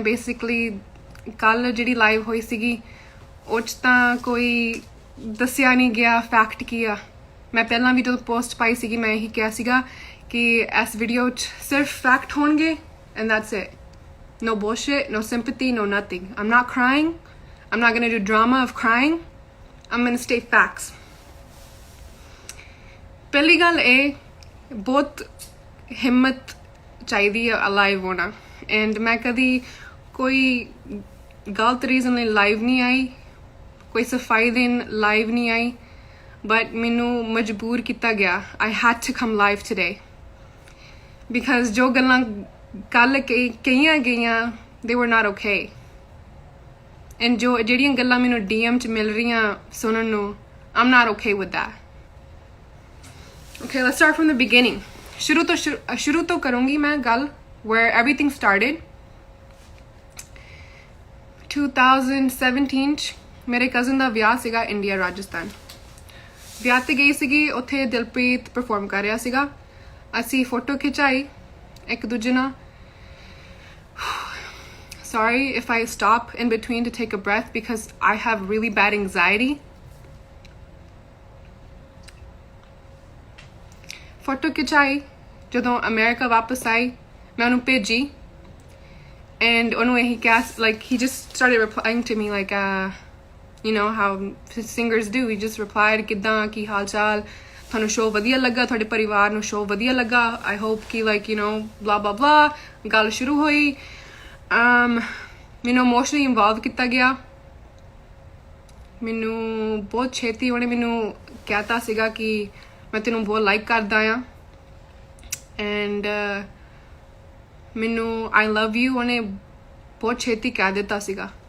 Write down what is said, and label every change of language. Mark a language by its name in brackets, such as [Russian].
[Punjabi] Basically ਕੱਲ੍ਹ ਜਿਹੜੀ live ਹੋਈ ਸੀਗੀ ਉਹ 'ਚ ਤਾਂ ਕੋਈ ਦੱਸਿਆ ਨਹੀਂ ਗਿਆ ਫੈਕਟ ਕੀ ਆ। ਮੈਂ ਪਹਿਲਾਂ ਵੀ ਜਦੋਂ ਪੋਸਟ ਪਾਈ ਸੀਗੀ ਮੈਂ ਇਹੀ ਕਿਹਾ ਸੀਗਾ ਕਿ ਇਸ ਵੀਡੀਓ 'ਚ ਸਿਰਫ ਫੈਕਟ ਹੋਣਗੇ [English] And that's it. No bullshit, no sympathy, no nothing. I'm not crying. I'm not going to do drama of crying. I'm going to state facts. [Punjabi] ਪਹਿਲੀ ਗੱਲ ਇਹ ਬਹੁਤ ਹਿੰਮਤ ਚਾਹੀਦੀ ਹੈ ਲਾਈਵ ਹੋਣਾ ਐਂਡ ਮੈਂ ਕਦੀ ਕੋਈ ਗਲਤ ਰੀਜ਼ਨ ਲਈ ਲਾਈਵ ਨਹੀਂ ਆਈ, ਕੋਈ ਸਫਾਈ ਦੇਣ ਲਾਈਵ ਨਹੀਂ ਆਈ, ਬਟ ਮੈਨੂੰ ਮਜਬੂਰ ਕੀਤਾ ਗਿਆ। [English] I had to come live today because [Punjabi] ਜੋ ਗੱਲਾਂ ਕੱਲ੍ਹ ਕਹੀਆਂ ਗਈਆਂ [English] they were not okay and [Punjabi] ਜਿਹੜੀਆਂ ਗੱਲਾਂ ਮੈਨੂੰ DM 'ਚ ਮਿਲ ਰਹੀਆਂ ਸੁਣਨ ਨੂੰ [English] I'm not okay with that. Okay, let's start from the beginning. [Punjabi] ਸ਼ੁਰੂ ਤੋਂ ਕਰੂੰਗੀ ਮੈਂ ਗੱਲ [English] where everything started. [Punjabi] 2017 'ਚ ਮੇਰੇ ਕਜ਼ਨ ਦਾ ਵਿਆਹ ਸੀਗਾ ਇੰਡੀਆ ਰਾਜਸਥਾਨ। ਵਿਆਹ 'ਤੇ ਗਈ ਸੀਗੀ, ਉੱਥੇ ਦਿਲਪ੍ਰੀਤ ਪਰਫੋਰਮ ਕਰ ਰਿਹਾ ਸੀਗਾ। ਅਸੀਂ ਫੋਟੋ ਖਿਚਾਈ ਇੱਕ ਦੂਜੇ ਨਾਲ। [English] Sorry if I stop in between to take a breath because I have really bad anxiety. [Punjabi] Photo ਖਿਚਾਈ। ਜਦੋਂ ਅਮਰੀਕਾ ਵਾਪਸ ਆਈ ਮੈਂ ਉਹਨੂੰ ਭੇਜੀ [English] and [Punjabi] ਉਹਨੂੰ ਇਹੀ ਕਿਹਾ [English] like he just started replying to me like you know how singers do. He just replied [Punjabi] ਕਿੱਦਾਂ ਕੀ ਹਾਲ ਚਾਲ, ਤੁਹਾਨੂੰ ਸ਼ੋਅ ਵਧੀਆ ਲੱਗਾ, ਤੁਹਾਡੇ ਪਰਿਵਾਰ ਨੂੰ ਸ਼ੋਅ ਵਧੀਆ ਲੱਗਾ, [English] I hope [Punjabi] ਕਿ [English] like you know blah blah blah। [Punjabi] ਗੱਲ ਸ਼ੁਰੂ ਹੋਈ। ਮੈਨੂੰ ਇਮੋਸ਼ਨਲੀ ਇਨਵੋਲਵ ਕੀਤਾ ਗਿਆ। ਮੈਨੂੰ ਬਹੁਤ ਛੇਤੀ ਉਹਨੇ ਮੈਨੂੰ ਕਹਿਤਾ ਸੀਗਾ ਕਿ ਮੈਂ ਤੈਨੂੰ ਬਹੁਤ ਲਾਈਕ ਕਰਦਾ ਆ ਐਂਡ ਮੈਨੂੰ [English] I love you [Punjabi] ਉਹਨੇ ਬਹੁਤ ਛੇਤੀ ਕਹਿ ਦਿੱਤਾ ਸੀਗਾ।